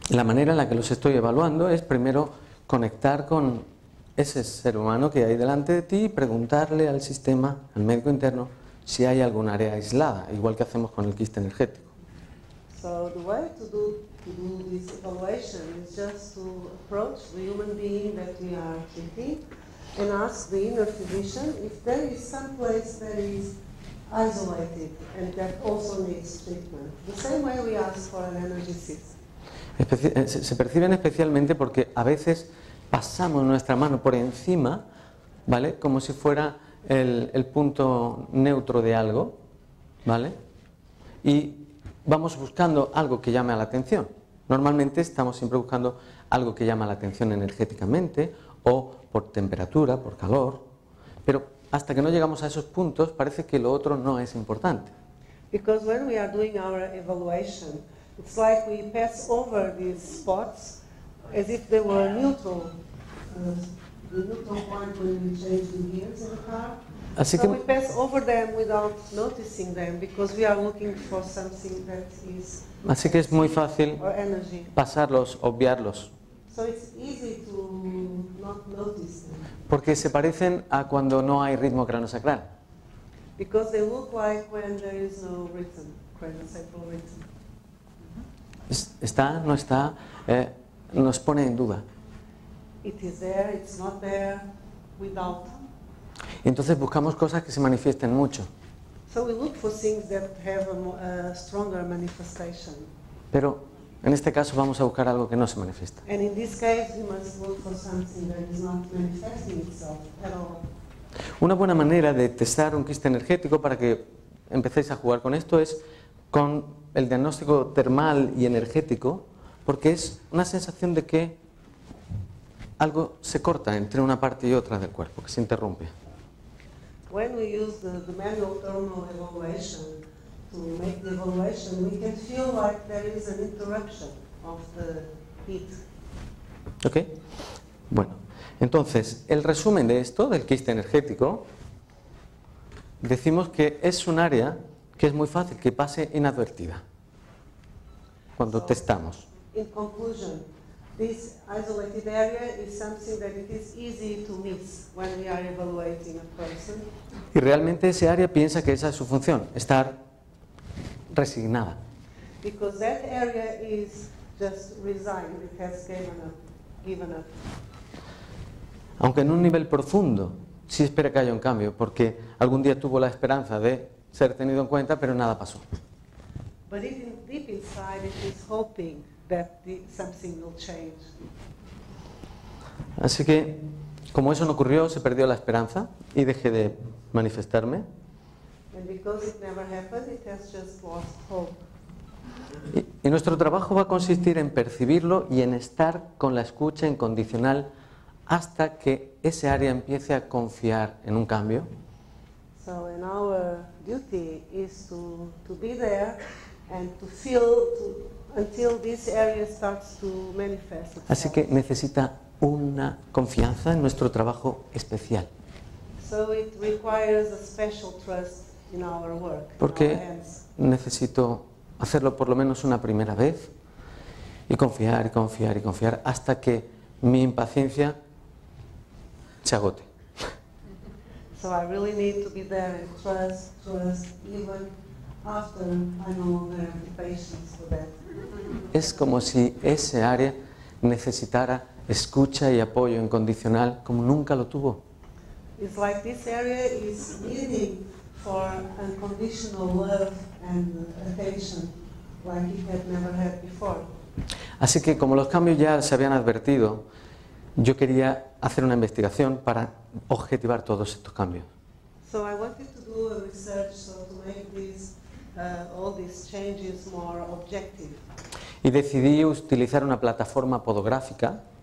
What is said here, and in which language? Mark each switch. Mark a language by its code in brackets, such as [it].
[es] La manera en la que los estoy evaluando es primero conectar con ese ser humano que hay delante de ti y preguntarle al sistema, al médico interno, si hay algún área aislada, igual que hacemos con el quiste energético. [en] So the way to do this evaluation is just to approach the human being that we are treating and ask the inner physician if there is some place that is isolated and that also needs treatment. The same way we ask for an energy system. [es] Se perciben especialmente porque a veces pasamos nuestra mano por encima, ¿vale? Como si fuera el punto neutro de algo, ¿vale? Y vamos buscando algo que llame a la atención. Normalmente estamos siempre buscando algo que llama la atención energéticamente o por temperatura, por calor, pero hasta que no llegamos a esos puntos parece que lo otro no es importante. [en] Because when we are doing our evaluation, it's like we pass over these spots as if they were neutral the neutral point when we change the gears in the car. [es] Así [en] So we [es] que, [en] pass over them without noticing them because we are looking for something that is [es] así que es muy fácil [en] or energy. [es] pasarlos, obviarlos, [en] So it's easy to not notice them [es] porque se parecen a cuando no hay ritmo craneosacral. [en] because they look like when there is no rhythm, craniosacral rhythm. [es] Está, no está, nos pone en duda. [en] It is there, it's not there, without. [es] Y entonces buscamos cosas que se manifiesten mucho. [en] So we look for things that have a stronger manifestation. [es] Pero en este caso vamos a buscar algo que no se manifiesta. [en] And in this case, we must look for something that is not manifesting itself at all. [es] Una buena manera de testar un quiste energético para que empecéis a jugar con esto es con el diagnóstico termal y energético, porque es una sensación de que algo se corta entre una parte y otra del cuerpo, que se interrumpe. [en] When we use the manual thermal evaluation to make the evaluation, we can feel like there is an interruption of the heat. [es] ¿Ok? Bueno, entonces, el resumen de esto, del quiste energético, decimos que es un área que es muy fácil que pase inadvertida cuando testamos. [en] In conclusion, this isolated area is something that it is easy to miss when we are evaluating a person. [es] Y realmente ese área piensa que esa es su función, estar resignada. [en] Because that area is just resigned, it has given up. [es] Aunque en un nivel profundo sí espera que haya un cambio, porque algún día tuvo la esperanza de ser tenido en cuenta, pero nada pasó. [en] But deep inside it is hoping that something will change. [es] Así que, como eso no ocurrió, se perdió la esperanza y dejé de manifestarme. [en] And because it never happened, it has just lost hope. [es] Y nuestro trabajo va a consistir en percibirlo y en estar con la escucha incondicional hasta que ese área empiece a confiar en un cambio. [en] So and our duty is to be there and to feel until this area starts to manifest itself. [es] Así que necesita una confianza en nuestro trabajo especial. [en] So it requires a special trust in our work, in our [es] Porque [en] hands. [es] necesito hacerlo por lo menos una primera vez y confiar y confiar y confiar hasta que mi impaciencia se agote. [en] So I really need to be there and trust, even after I no longer have the patience for that. [es] Es como si ese área necesitara escucha y apoyo incondicional como nunca lo tuvo. [en] It's like this area is needing for unconditional love and attention like it had never had before. [es] Así que como los cambios ya se habían advertido, yo quería hacer una investigación para objetivar todos estos cambios. [en] So I wanted to do a research to make all these changes more objective. [es] Y decidí utilizar una plataforma podográfica